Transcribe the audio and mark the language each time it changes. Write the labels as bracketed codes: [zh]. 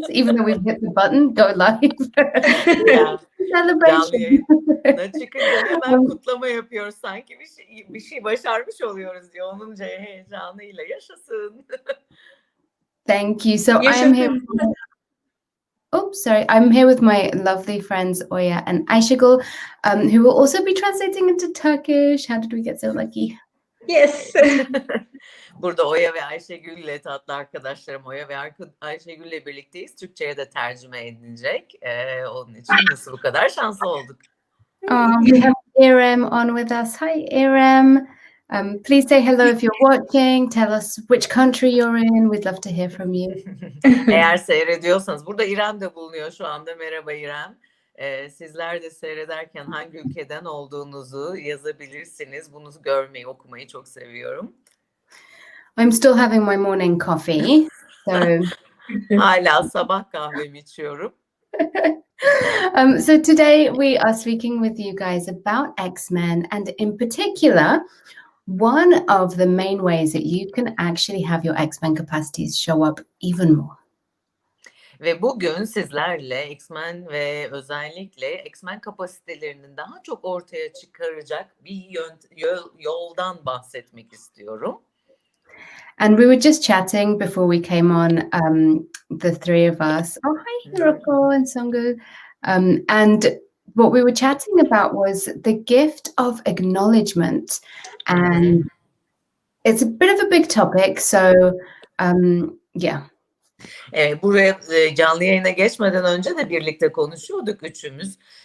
[en] Even though we've hit the button, go live. [tr] Ya, canlı [en] Celebration. [tr] yayına çıkınca hemen Um, kutlama yapıyoruz. Sanki bir şey başarmış oluyoruz diye. Onun heyecanıyla yaşasın. [en] Thank you. So I am [tr] Yaşasın. [en] here. Oops, sorry. I'm here with my lovely friends Oya and Ayşegül, who will also be translating into Turkish. How did we get so lucky? Yes. [tr] Burada Oya ve Ayşegül ile tatlı arkadaşlarım Oya ve Ayşegül ile birlikteyiz. Türkçe'ye de tercüme edilecek. Onun için nasıl bu kadar şanslı olduk. [en] We have Irem on with us. Hi, Irem. Please say hello if you're watching. Tell us which country you're in. We'd love to hear from you. [tr] Eğer seyrediyorsanız, burada İrem de bulunuyor şu anda. Merhaba İrem. Sizler de seyrederken hangi ülkeden olduğunuzu yazabilirsiniz. Bunu görmeyi, okumayı çok seviyorum. [en] I'm still having my morning coffee. So, [tr] Hala sabah kahvemi içiyorum. [en] so today we are speaking with you guys about X-Men, and in particular, one of the main ways that you can actually have your X-Men capacities show up even more. [tr] Ve bugün sizlerle X-Men ve özellikle X-Men kapasitelerinin daha çok ortaya çıkaracak bir yoldan bahsetmek istiyorum. [en] And we were just chatting before we came on, the three of us. Oh, hi, Hiroko and Songu. And what we were chatting about was the gift of acknowledgement. And it's a bit of a big topic. So, yeah. [tr] Buraya canlı yayına geçmeden önce de birlikte konuşuyorduk üçümüz.